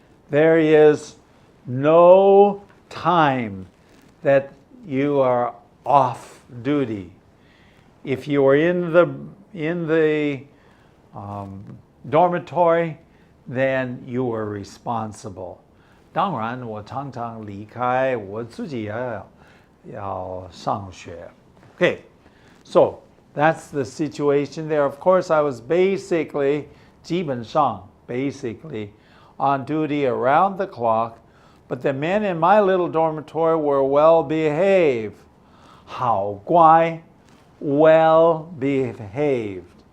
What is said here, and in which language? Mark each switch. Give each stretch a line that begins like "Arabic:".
English: There is no time that you are off duty. If you are in the dormitory, then you are responsible.
Chinese: 当然我常常离开我自己要上学.
English: Okay, so that's the situation there. Of course, I was basically
Chinese: 基本上
English: basically on duty around the clock, but the men in my little dormitory were well behaved.
Chinese: 好乖,
English: well behaved.